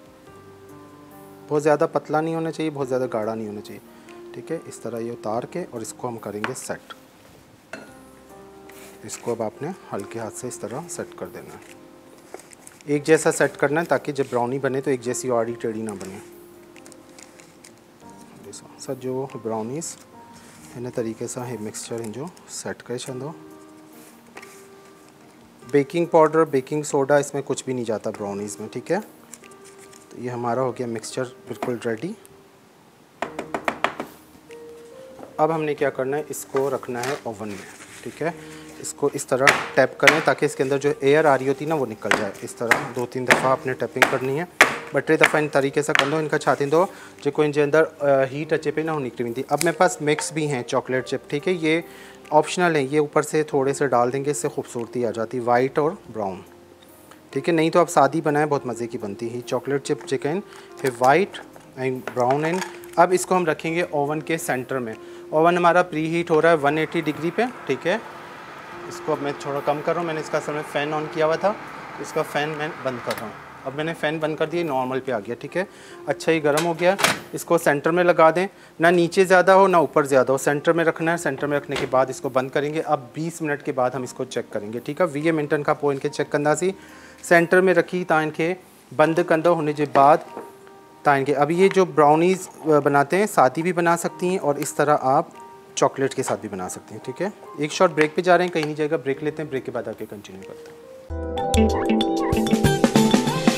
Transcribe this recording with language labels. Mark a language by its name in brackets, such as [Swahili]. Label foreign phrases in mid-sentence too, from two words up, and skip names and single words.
[Urdu] بہت زیادہ پتلا نہیں ہونا چاہیے، بہت زیادہ گاڑھا نہیں ہونا چاہیے، ٹھیک ہے. اس طرح یہ اتار کے اور اس کو ہم کریں گے سیٹ۔ اس کو اب آپ نے ہلکے ہاتھ سے اس طرح سیٹ کر دینا ہے، ایک جیسا سیٹ کرنا ہے تاکہ جب براؤنی بنے تو ایک جیسی آڑی ٹیڑھی نہ بنے. [Sindhi] सॼो ब्राउनीस हिन तरीक़े सां हे मिक्सचर हिन जो सेट करे छॾंदो। [English] baking powder, baking soda, [Urdu] اس میں کچھ بھی نہیں جاتا براؤنیز میں، ٹھیک ہے. تو یہ ہمارا ہو گیا مکسچر بالکل ریڈی. اب ہم نے کیا کرنا ہے، اس کو رکھنا ہے اوون میں، ٹھیک ہے. اس کو اس طرح ٹیپ کریں تاکہ اس کے اندر جو ایئر آ رہی ہوتی ہے نا وہ نکل جائے. اس طرح 2-3 دفعہ آپ نے ٹیپنگ کرنی ہے, [Sindhi] ॿ 3 दफ़ा इन तरीके से कंदो, इनका छा थींदो जेको इन जे अंदर हीट अचे पई ना वो निकिरी वेंदी। [Urdu] اب میرے پاس مکس بھی ہیں [English] chocolate chip, [Urdu] ٹھیک ہے، یہ آپشنل ہے، یہ اوپر سے تھوڑے سے ڈال دیں گے، اس سے خوبصورتی آ جاتی، وائٹ اور براؤن، ٹھیک ہے. نہیں تو آپ سادی بنائیں، بہت مزے کی بنتی ہے [English] chocolate chip chicken, [Urdu] پھر [English] white and brown and. [Urdu] اب اس کو ہم رکھیں گے اوون کے سینٹر میں۔ اوون ہمارا [English] pre heat [Urdu] ہو رہا ہے 180 ڈگری پہ، ٹھیک ہے. اس کو اب میں تھوڑا کم کر رہا ہوں، میں نے اس کا اصل میں [English] fan on [Urdu] کیا ہوا تھا، اس کا فین میں بند کر رہا ہوں. اب میں نے فین بند کر دیا، نارمل پہ آ گیا، ٹھیک ہے. اچھا ہی گرم ہو گیا. اس کو سینٹر میں لگا دیں، نہ نیچے زیادہ ہو نہ اوپر زیادہ ہو، سینٹر میں رکھنا ہے. سینٹر میں رکھنے کے بعد اس کو بند کریں گے۔ اب 20 منٹ کے بعد ہم اس کو چیک کریں گے، ٹھیک ہے. [Sindhi] 20 मिनटन का पोइ इनके चेक कंदासीं। सेंटर में रखी तव्हां इनके बंद कंदो, होने के बाद तव्हां इनके, [Urdu] اب یہ جو براؤنیز بناتے ہیں سادی بھی بنا سکتی ہیں اور اس طرح آپ چاکلیٹ کے ساتھ بھی بنا سکتے ہیں، ٹھیک ہے. ایک [English] short break [Urdu] پہ جا رہے ہیں، کہیں نہیں جائے گا، بریک لیتے ہیں، بریک کے بعد آ کے کنٹینیو کرتے ہیں.